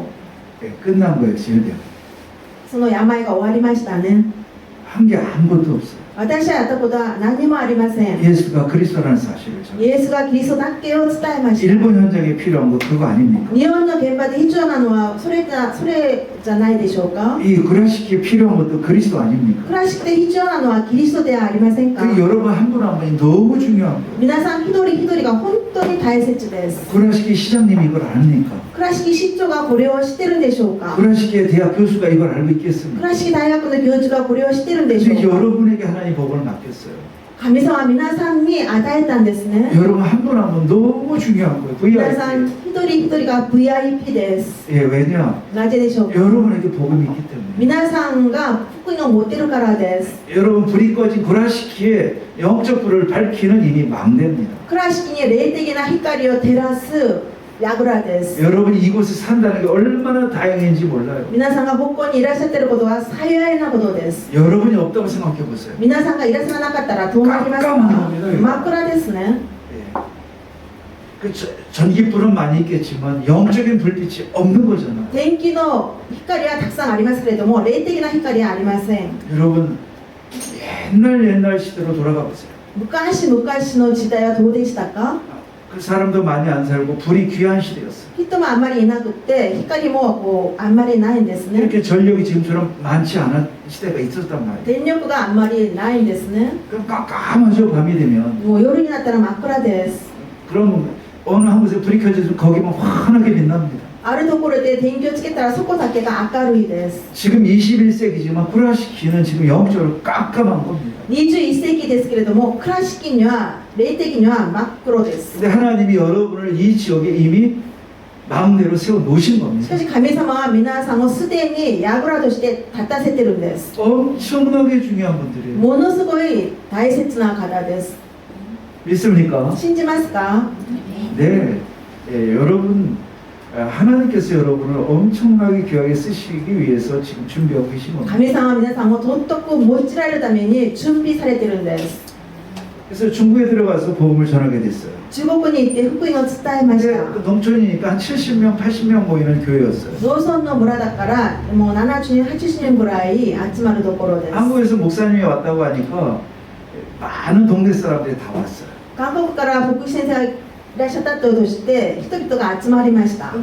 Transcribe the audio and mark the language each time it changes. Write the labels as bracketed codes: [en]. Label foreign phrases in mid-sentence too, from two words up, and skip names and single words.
[ko] 예, 끝난 거예요. 질병. [ja] その病が終わりましたね。 [ko] 한 게 아무것도 없어요. [ja] 私はやったことは何もありません。 [ko] 예수가 그리스도라는 사실을 전해요. [ja] イエスがキリストだけを伝えました。 [ko] 일본 현장에 필요한 거 그거 아닙니까? [ja] 日本の現場で必要なのはそれじゃないでしょうか。 [ko] 이 구라시키에 필요한 것도 그리스도 [ja] ク [ko] 아닙니까? [ja] ラシックで必要なのはキリストではありませんか。 [ko] 그 여러분 한 분 한 분이 너무 중요한 거예요. [ja] 皆さん一人一人が本当に大切です。 [ko] 구라시키 시장님이 이걸 아닙니까? [ja] 倉敷市長がこれを知ってるんでしょうか。 [ko] 구라시키의 대학 교수가 이걸 알고 [ja] 倉 [ko] 있겠습니까? [ja] 敷大学の教授がこれを知ってるんでしょ [ko] 근데 [ja] うか。 [ko] 여러분에게 하나님 복을 맡겼어요. [ja] 神様は皆さんに与えたんですね。 [ko] 여러분 한 분 한 분 너무 중요한 거예요. [ja] 皆さん VIP. 一人一人が VIP です。 [ko] 예, 왜냐? [ja] なぜでしょうか。 [ko] 여러분에게 복음이 있기 때문에. [ja] 皆さんが福音を持ってるからです。 [ko] 여러분 불이 꺼진 구라시키에 영적 불을 밝히는 이미 망대입니다. [ja] 倉敷に霊的な光を照らす櫓です。 [ko] 여러분이 이곳에 산다는 게 얼마나 다행인지 몰라요. [ja] 皆さんがここにいらっしゃってることは幸いなことです。 [ko] 여러분이 없다고 생각해 보세요. [ja] 皆さんがいらっしゃらなかったらどうなりますか。 [ko] 깜깜합니다. [ja] 真っ暗ですね。 [ko] 예. 그 전기불은 많이 있겠지만 영적인 불빛이 없는 거잖아. [ja] 電気の光はたくさんありますけれども、霊的な光はありません。 [ko] 여러분 옛날 시대로 돌아가 보세요. [ja] 昔々の時代はどうでしたか？ [ko] 그 사람도 많이 안 살고 불이 귀한 시대였어요. [ja] 人もあんまりいなくって光もこうあんまりないんですね。 [ko] 이렇게 전력이 지금처럼 많지 않은 시대가 있었단 말이에요. [ja] 電力があんまりないんですね。 [ko] 그럼 깜깜하죠. 밤이 되면. [ja] もう夜になったら真っ暗です。 [ko] 그럼 어느 한 곳에 불이 켜져서 거기만 환하게 빛납니다. [ja] あるところで電気をつけたらそこだけが明るいです。 [ko] 지금 21세기지만 倉敷는 지금 영적으로 깜깜한 겁니다. [ja] 21 世紀ですけれども、倉敷には霊的には真っ黒です。 [ko] 근데 하나님이 여러분을 이 지역에 이미 마음대로 세워 놓으신 [ja] し [ko] 겁니다. [ja] かし神様は皆さんをすでに櫓として立たせてるんです。 [ko] 엄청나게 중요한 분들이에요. [ja] ものすごい大切な方です。 [ko] 믿습니까? [ja] 信じますか？ [ko] 네. 예, 여러분 하나님께서 여러분을 엄청나게 귀하게 쓰시기 위해서 지금 준비하고 계신 겁니다. [ja] 神様は皆さんを尊く用いられるために準備されてるんです。 [ko] 그래서 중국에 들어가서 복음을 전하게 됐어요. [ja] 中国に行って福音を伝えまし [ko] 근데 [ja] た。 [ko] 그 농촌이니까 한 70명, 80명 모이는 교회였어요. [ja] 農村の村だからもう70人、80人ぐらい集まるところです。 [ko] 한국에서 목사님이 왔다고 하니까 많은 동네 사람들이 다 왔어요. [ja] 韓国から牧師先生がいらっしゃったとして人々が集まりました。